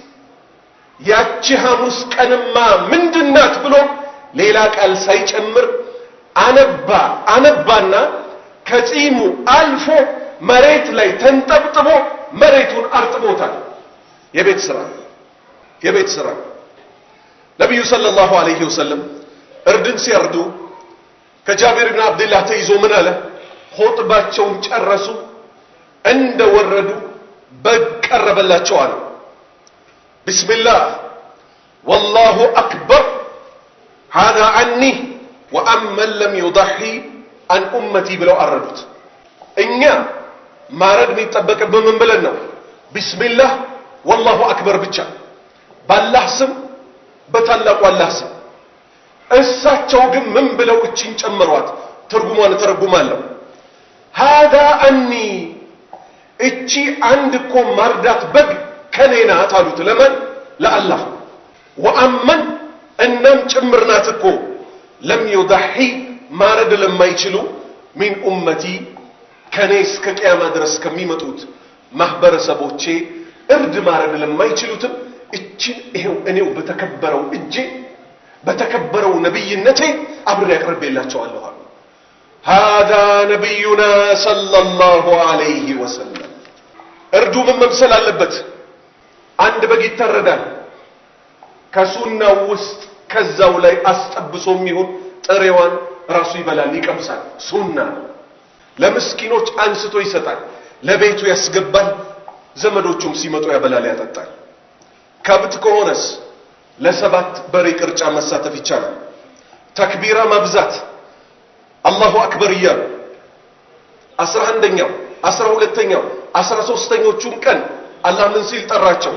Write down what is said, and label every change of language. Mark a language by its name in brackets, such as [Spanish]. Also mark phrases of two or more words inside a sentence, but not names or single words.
[Amharic] ያቺ ሐሙስ ቀንማ ምንድናት ብሎ ሌላ ቃል ሳይጨምር አነባና ከጺሙ አልፎ መሬት ላይ ተንጠብጥቦ መሬቱን አርጥቦታል። የቤት ስራ ነብዩ [Arabic] صلى الله عليه وسلم [Amharic] እርድን ሲያርዱ ከጃቢር ኢብኑ አብዱላህ ተይዞ ምን አለ? ኹጥባቸውን ጨረሱ። እንደወረዱ በቀረበላቸው አለ [Arabic] بسم الله والله أكبر هذا عني وأمن لم يضحي عن أمتي [Amharic] ብለው አረዱት። እኛ ማረድ የሚጠበቅብን ምን ብለን ነው? [Arabic] بسم الله والله أكبر [Amharic] ብቻ ባላህ ስም በታላቁ አላህ ስም። እሳቸው ግን ምን ብለው እቺን ጨምሯት? ትርጉሟን ተረጉማለሁ። [Arabic] هذا عني [Amharic] እቺ አንድ እኮ ማርዳት በግ ከኔ ናት አሉት። ለማን? ለአላህ። ወአመን እናም ጭምር ናት እኮ [Arabic] لم يضحي [Amharic] ማረድ ለማይችሉ [Arabic] من أمتي [Amharic] ከኔ እስከ ቂያማ ድረስ ከሚመጡት ማህበረሰቦቼ እርድ ማረድ ለማይችሉትም እቺን ይሄው እኔው በተከበረው እጄ በተከበረው ነብይነቴ አብሬ ያቀርብላቸዋለሁ አሉ። [Arabic] هذا نبينا صلى الله عليه وسلم [Amharic] እርዱ ምን መምሰል አለበት? አንድ በግ ይታረዳል። ከሱናው ውስጥ ከዛው ላይ አስጠብሶም ይሁን ጥሬዋን ራሱ ይበላል፣ ይቀምሳል። ሱና ለምስኪኖች አንስቶ ይሰጣል፣ ለቤቱ ያስገባል፣ ዘመዶቹም ሲመጡ ያበላል፣ ያጠጣል። ከብት ከሆነስ ለሰባት በሬ ቅርጫ መሳተፍ ይቻላል። ተክቢራ ማብዛት [Arabic] الله أكبر [Amharic] እያሉ 11ኛው 12ኛው 13ኞቹም ቀን አላህ ምን ሲል ጠራቸው?